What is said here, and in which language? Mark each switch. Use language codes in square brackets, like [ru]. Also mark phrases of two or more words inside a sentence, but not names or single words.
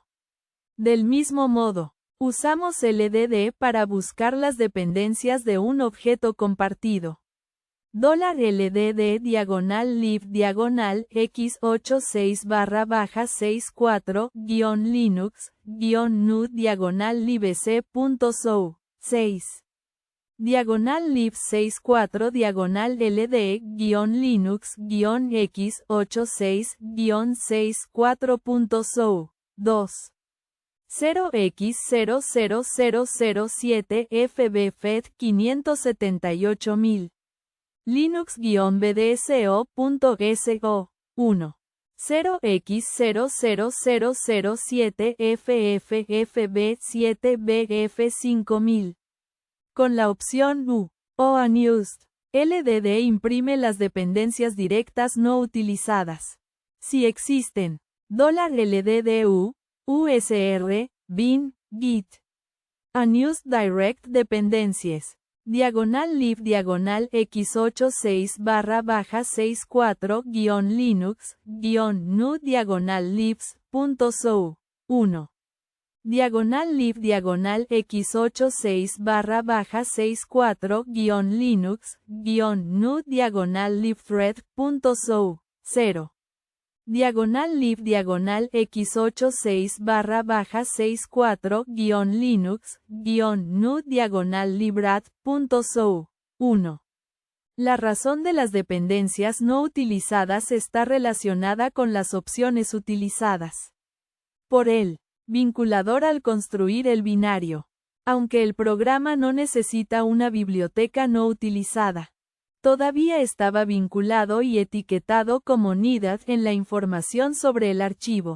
[es] Del mismo modo, usamos LDD para buscar las dependencias de un objeto compartido. $LDD diagonal lib diagonal x86/64-linux-nu diagonal libc.so. 6. Diagonal lib 64 diagonal ld-linux-x86-64.so. 2. 0x00007FBFET578000. Linux-BDSO.so. 1. 0x00007FFFB7BF5000. Con la opción U, o unused, LDD imprime las dependencias directas no utilizadas. Si existen, $LDDU, USR, bin, git. [en] Unused direct dependencies. [es] Diagonal lib diagonal x86/64-linux-nu diagonal libs.so. 1. Diagonal lib diagonal x86/64-linux-nu diagonal libthread.so. 0. Diagonal lib diagonal x86/64-linux-nu diagonal librat.so. 1. La razón de las dependencias no utilizadas está relacionada con las opciones utilizadas por el vinculador al construir el binario. Aunque el programa no necesita una biblioteca no utilizada, todavía estaba vinculado y etiquetado como needed en la información sobre el archivo.